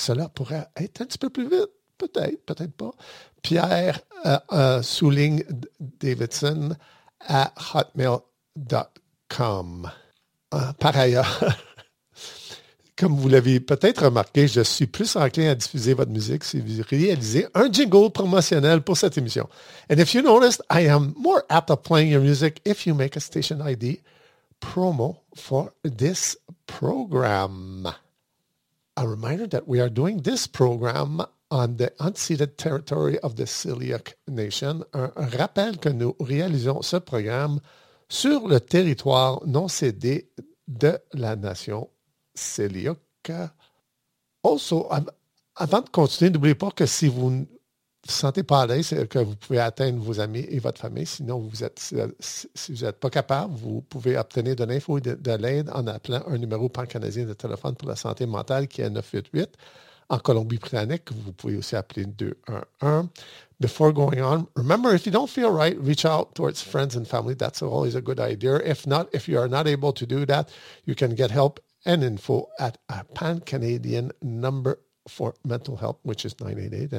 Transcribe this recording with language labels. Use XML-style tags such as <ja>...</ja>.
<fr>Cela pourrait être un petit peu plus vite. Peut-être, peut-être pas. Pierre souligne Davidson à hotmail.com. Par ailleurs, comme vous l'avez peut-être remarqué, je suis plus enclin à diffuser votre musique si vous réalisez un jingle promotionnel pour cette émission.</fr> <en>And if you noticed, I am more apt at playing your music if you make a station ID promo for this program. A reminder that we are doing this program on the unceded territory of the Tsleil-Waututh Nation.</en> <fr>Un rappel que nous réalisons ce programme sur le territoire non cédé de la nation Tsleil-Waututh. Also, avant de continuer, n'oubliez pas que si vous ne vous sentez pas à l'aise, c'est que vous pouvez atteindre vos amis et votre famille. Sinon, si vous n'êtes pas capable, vous pouvez obtenir de l'info et de l'aide en appelant un numéro pan-canadien de téléphone pour la santé mentale qui est 988. En Colombie-Britannique, vous pouvez aussi appeler 211.</fr> <en>Before going on, remember, if you don't feel right, reach out towards friends and family. That's always a good idea. If not, if you are not able to do that, you can get help and info at a pan-canadian number for mental health, which is 988.</en>